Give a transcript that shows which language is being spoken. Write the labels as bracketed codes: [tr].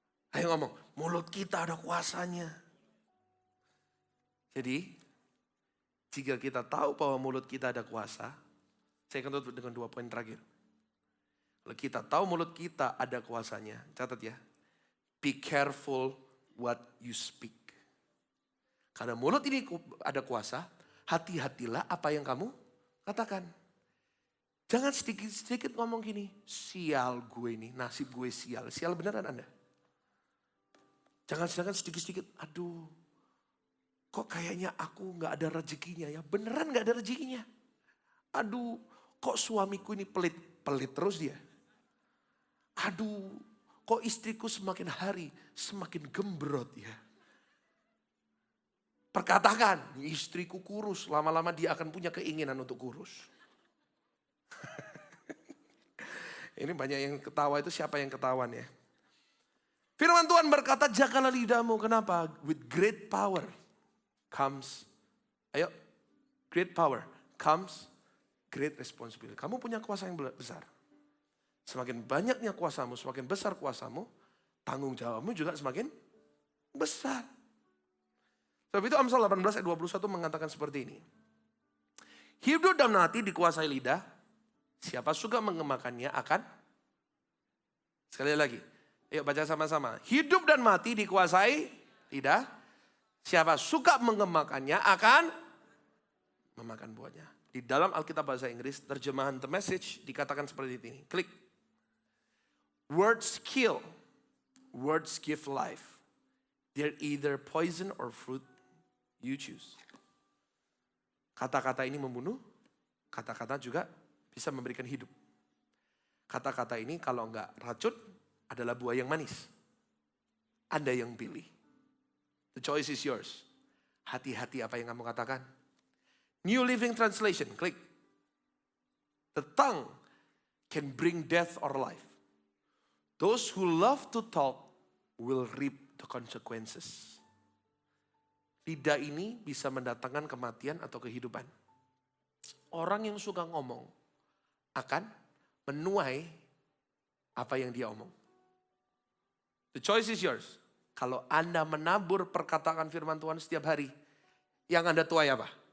[id] Ayo ngomong, mulut kita ada kuasanya. Jadi, jika kita tahu bahwa mulut kita ada kuasa, saya akan tutup dengan 2 poin terakhir. Kalau kita tahu mulut kita ada kuasanya, catat ya. [en] Be careful what you speak. [id] Karena mulut ini ada kuasa, hati-hatilah apa yang kamu katakan. Jangan sedikit-sedikit ngomong gini, sial gue ini, nasib gue sial. Sial beneran Anda? Jangan sedikit-sedikit, aduh kok kayaknya aku gak ada rezekinya ya. Beneran gak ada rezekinya. Aduh kok suamiku ini pelit terus dia. Aduh kok istriku semakin hari semakin gembrot ya. Perkatakan, istriku kurus, lama-lama dia akan punya keinginan untuk kurus. Ini banyak yang ketawa, itu siapa yang ketahuan ya. Firman Tuhan berkata, jagalah lidahmu. Kenapa? [en] With great power comes, great power comes great responsibility. [id] Kamu punya kuasa yang besar. Semakin banyaknya kuasamu, semakin besar kuasamu, tanggung jawabmu juga semakin besar. Sebab itu Amsal 18 ayat 21 mengatakan seperti ini. Hidup dan mati dikuasai lidah, siapa suka mengemakannya akan, sekali lagi, ayo baca sama-sama. Hidup dan mati dikuasai lidah, siapa suka mengemakannya akan memakan buahnya. Di dalam Alkitab bahasa Inggris, terjemahan The Message dikatakan seperti ini. Klik. [en] Words kill, words give life. They're either poison or fruit, you choose. [id] Kata-kata ini membunuh, kata-kata juga bisa memberikan hidup. Kata-kata ini kalau enggak racun adalah buah yang manis. Anda yang pilih. [en] The choice is yours. [id] Hati-hati apa yang kamu katakan. New Living Translation, klik. The tongue can bring death or life. Those who love to talk will reap the consequences. Lidah ini bisa mendatangkan kematian atau kehidupan. Orang yang suka ngomong akan menuai apa yang dia omong. [en] The choice is yours. [id] Kalau Anda menabur perkataan firman Tuhan setiap hari, yang Anda tuai apa?